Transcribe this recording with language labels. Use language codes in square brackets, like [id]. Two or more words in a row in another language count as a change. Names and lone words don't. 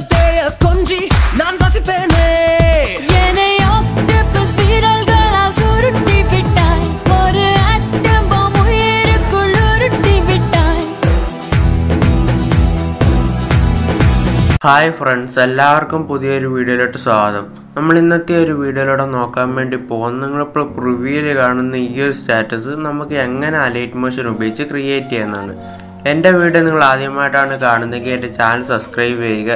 [ta] கொஞ்சி நான் ரசிப்பேனே என்னை ஆக்டோபஸ் வீரர்களால் சுருட்டி விட்டாய் ஒரு [en] atom bomb [ta] உயிருக்குள் உருட்டி விட்டாய். [en] hi friends, [ml] എല്ലാവർക്കും പുതിയൊരു വീഡിയോയിലോട്ട് സ്വാഗതം. നമ്മൾ ഇന്നത്തെ ഒരു വീഡിയോയിലൂടെ നോക്കാൻ വേണ്ടി പോകും നിങ്ങളിപ്പോൾ പ്രിവ്യൂവിൽ കാണുന്ന ഈ ഒരു സ്റ്റാറ്റസ് നമുക്ക് എങ്ങനെ അലൈറ്റ് മോഷൻ ഉപയോഗിച്ച് ക്രിയേറ്റ് ചെയ്യുന്നതാണ്. എൻ്റെ വീഡിയോ നിങ്ങൾ ആദ്യമായിട്ടാണ് കാണുന്നതെങ്കിൽ എൻ്റെ ചാനൽ സബ്സ്ക്രൈബ് ചെയ്യുക.